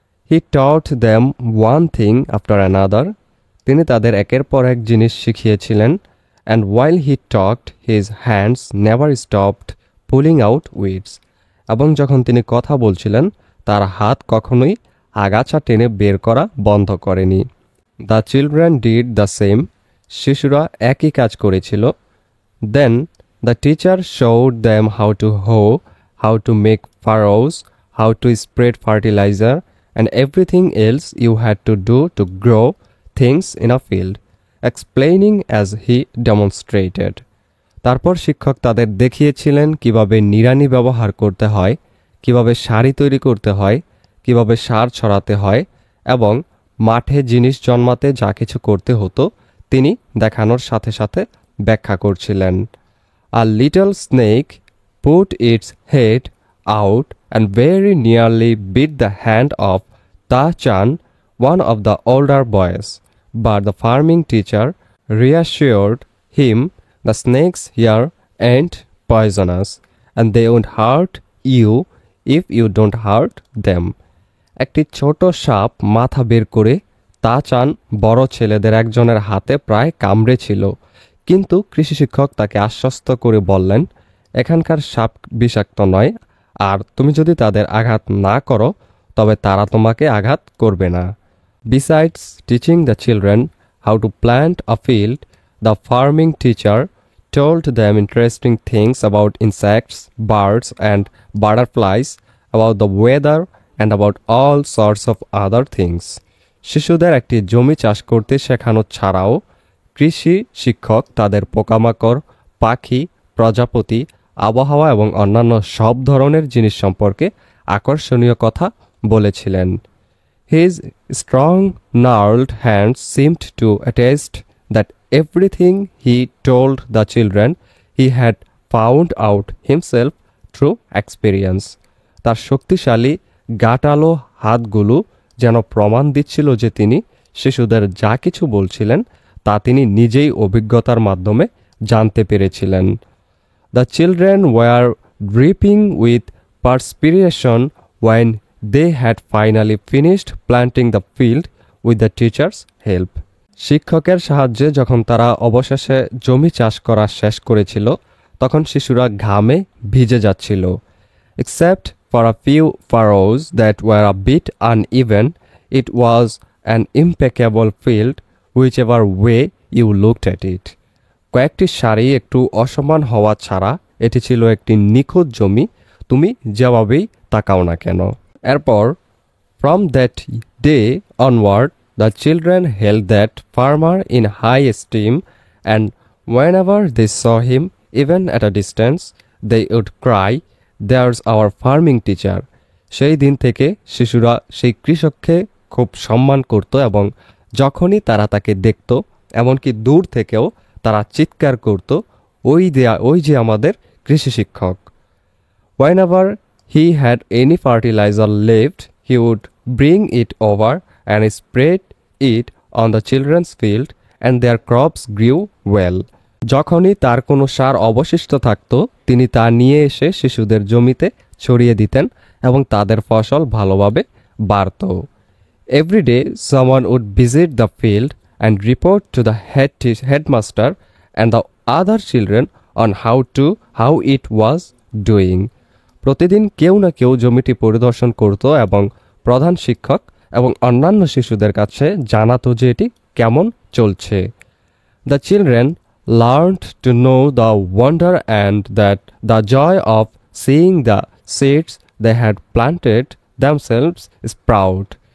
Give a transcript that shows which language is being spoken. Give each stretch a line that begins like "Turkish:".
English: He taught them one thing after another.
Bangla: তিনি তাদের একের পর এক জিনিস শিখিয়েছিলেন,
English: and while he talked, his hands never stopped pulling out weeds.
Bangla: এবং যখন তিনি কথা বলছিলেন, তার হাত কখনোই আগাছা টেনে বের করা বন্ধ করেনি।
English: The children did the same.
Bangla: শিশুরা একই কাজ করেছিল।
English: Then the teacher showed them how to hoe, how to make furrows, how to spread fertilizer, and everything else you had to do to grow things in a field, explaining as he demonstrated.
Bangla: তারপর শিক্ষক তাদের দেখিয়েছিলেন কিভাবে নিড়ানি ব্যবহার করতে হয়, কিভাবে সারি তৈরি করতে হয়, কিভাবে সার ছড়াতে হয় এবং মাঠে জিনিস জন্মাতে যা কিছু করতে হতো তিনি দেখানোর সাথে সাথে ব্যাখ্যা করছিলেন।
English: A little snake put its head out and very nearly bit the hand of Ta-chan, one of the older boys, but the farming teacher reassured him the snakes here ain't poisonous and they won't hurt you if you don't hurt them.
Bangla: একটি ছোট সাপ মাথা বের করে তা-চান বড় ছেলেদের একজনের হাতে প্রায় কামড়েছিল, কিন্তু কৃষি শিক্ষক তাকে আশ্বস্ত করে বললেন, এখানকার সাপ বিষাক্ত নয়, আর তুমি যদি তাদের আঘাত না করো তবে তারা তোমাকে আঘাত করবে না।
English: Besides teaching the children how to plant a field, the farming teacher told them interesting things about insects, birds, and butterflies, about the weather, and about all sorts of other things.
Bangla: শিশুদের একটি জমি চাষ করতে শেখানো ছাড়াও কৃষি শিক্ষক তাদের পোকামাকড়, পাখি, প্রজাপতি, আবহাওয়া এবং অন্যান্য সব ধরনের জিনিস সম্পর্কে আকর্ষণীয় কথা বলেছিলেন।
English: His strong gnarled hands seemed to attest that everything he told the children he had found out himself through experience.
Bangla: তার শক্তিশালী গাঁটালো হাতগুলো যেন প্রমাণ দিচ্ছিল যে তিনি শিশুদের যা কিছু বলছিলেন তা তিনি নিজেই অভিজ্ঞতার মাধ্যমে জানতে পেরেছিলেন।
English: The children were dripping with perspiration when they had finally finished planting the field with the teacher's help.
Bangla: শিক্ষকের সাহায্যে যখন তারা অবশেষে জমি চাষ করা শেষ করেছিল তখন শিশুরা ঘামে ভিজে যাচ্ছিল।
English: Except for a few furrows that were a bit uneven, it was an impeccable field whichever way you looked at it.
Bangla: কয়েকটি সারি একটু অসমান হওয়া ছাড়া এটি ছিল একটি নিখুঁত জমি, তুমি যেভাবেই তাকাও না কেন। এরপর
English: from that day onward the children held that farmer in high esteem, and whenever they saw him even at a distance they would cry, "There's our farming teacher."
Bangla: সেই দিন থেকে শিশুরা সেই কৃষককে খুব সম্মান করত এবং যখনই তারা তাকে দেখত এমনকি দূর থেকেও তারা চিৎকার করত, ওই যে আমাদের কৃষি শিক্ষক।
English: Whenever he had any fertilizer left, he would bring it over and spread it on the children's field, and their crops grew well.
Bangla: যখনই তার কোনো সার অবশিষ্ট থাকত তিনি তা নিয়ে এসে শিশুদের জমিতে ছড়িয়ে দিতেন এবং তাদের ফসল ভালোভাবে বাড়ত।
English: Every day someone would visit the field and report to the headmaster and the other children on how it was doing.
Bangla: প্রতিদিন কেউ না কেউ জমিটি পরিদর্শন করত এবং প্রধান শিক্ষক এবং অন্যান্য শিশুদের কাছে জানাতো যে এটি কেমন চলছে।
English: The children learned to know the wonder and that the joy of seeing the seeds they had planted themselves sprout.